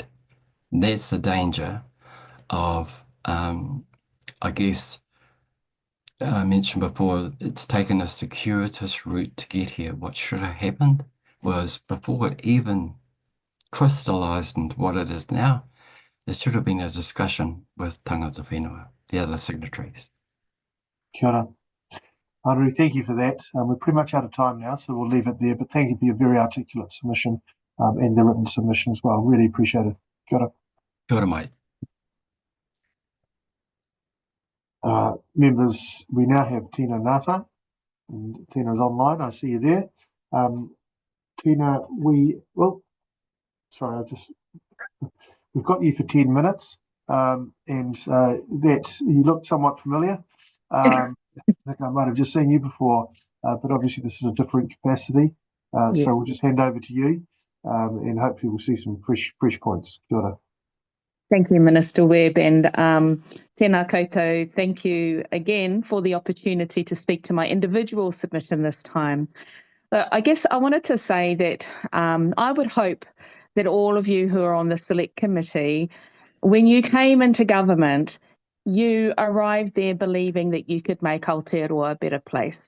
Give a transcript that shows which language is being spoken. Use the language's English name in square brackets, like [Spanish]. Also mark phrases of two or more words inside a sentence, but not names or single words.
[English] That's the danger of, I guess, I mentioned before, it's taken a circuitous route to get here. What should have happened was, before it even crystallised into what it is now, there should have been a discussion with [Māori] tangata whenua, [English] the other signatories. [Māori] Kia ora. [English] Anaru, thank you for that. We're pretty much out of time now, so we'll leave it there, but thank you for your very articulate submission and the written submission as well. Really appreciate it. [Māori] Kia ora. Kia ora, mate. [English] Members, we now have Tina Ngata, and Tina is online. I see you there. Tina, we've got you for 10 minutes, and that you look somewhat familiar. I think I might have just seen you before, but obviously this is a different capacity. Yes. So we'll just hand over to you, and hopefully we'll see some fresh points. [Māori] Kia ora. [English] Thank you, Minister Webb, and [Māori] tēnā koutou, [English] thank you again for the opportunity to speak to my individual submission this time. I guess I wanted to say that I would hope that all of you who are on the Select Committee, when you came into government, you arrived there believing that you could make Aotearoa a better place.